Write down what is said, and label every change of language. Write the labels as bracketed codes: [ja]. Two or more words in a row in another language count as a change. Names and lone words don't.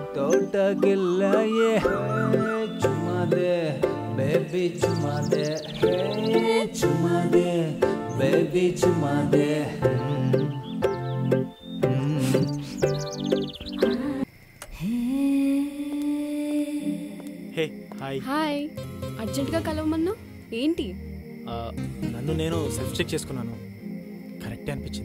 [hi] टोटा गिल्ला ये चुमा दे बेबी चुमा दे चुमा दे बेबी चुमा दे [en] Hey hi [te] హాయ్ అర్జెంట్గా కలవమన్నా ఏంటి? నన్ను నేను [en] self check [te] చేసుకున్నాను, కరెక్టే అనిపించింది.